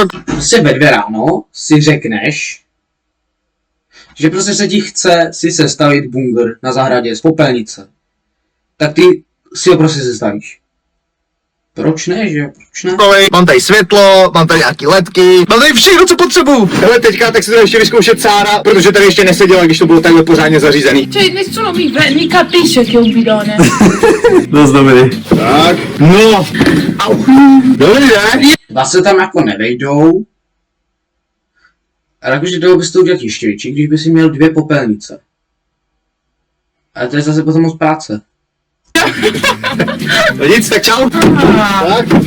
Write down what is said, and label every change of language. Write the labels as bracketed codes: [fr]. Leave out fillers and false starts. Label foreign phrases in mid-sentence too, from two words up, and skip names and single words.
[cs] Prostě ve 2 ráno si řekneš, že prostě se ti chce si sestavit bunkr na zahradě z popelnice. Tak ty si ho prostě sestavíš. Proč ne, že? Proč ne? Mám tady světlo, mám tady nějaký ledky, mám tady všechno, co potřebuju. Hele, teďka tak si to ještě vyzkoušet Sára, protože tady ještě neseděla, když to bylo takhle pořádně zařízený. [it] Cioè, nessuno mi capisce che è un bidone. [cs] Dost dobrý. Tak, no. Au. Dobrý, ne? Dva se tam jako nevejdou. A jakože toho bys to udělat ještě větší, když by si měl 2 popelnice. Ale to je zase potom moc práce. No nic, tak čau. Tak.